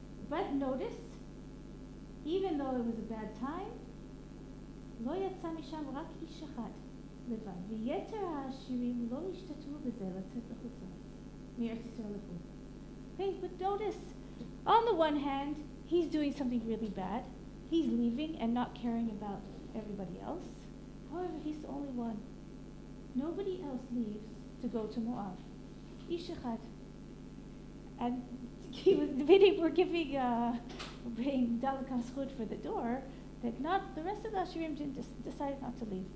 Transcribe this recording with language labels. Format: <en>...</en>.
<en>But notice, even though it was a bad time,</en> <he>לא יצא משם רק איש אחד לבד. ויתר העשירים לא השתתפו בזה לצאת לחוצה מארץ ישראל לחו"ל.</he> <en>Okay, but notice, on the one hand, he's doing something really bad. He's leaving and not caring about everybody else. However, he's the only one. Nobody else leaves to go to Moab. Ish echad. And we're giving Dalakam Schut for the door, that not the rest of the Ashirim decided not to leave.</en>